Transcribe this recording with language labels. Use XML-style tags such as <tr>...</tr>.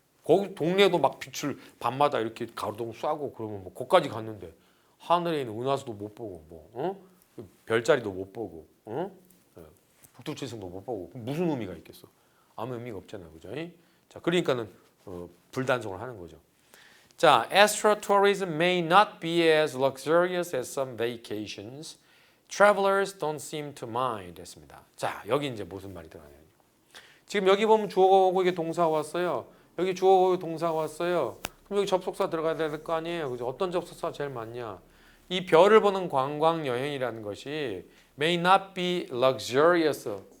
<ko>거기 동네도 막 빛을 밤마다 이렇게 가로등 쏴고 그러면 뭐 거기까지 갔는데 하늘에 있는 은하수도 못 보고 별자리도 못 보고 북두칠성도 못 보고 무슨 의미가 있겠어? 아무 의미가 없잖아요. 그죠? 자, 그러니까는 불단속을 하는 거죠.</ko> <en>자, astrotourism may not be as luxurious as some vacations. Travelers don't seem to mind</en> <ko>했습니다. 자, 여기 이제 무슨 말이 들어가냐. 지금 여기 보면 주어가 오고 이게 동사가 왔어요. 여기 주어가 오고 동사가 왔어요. 그럼 여기 접속사 들어가야 될 거 아니에요. 그죠? 어떤 접속사가 제일 많냐? 이 별을 보는 관광 여행이라는 것이</ko> <en>may not be luxurious.</en>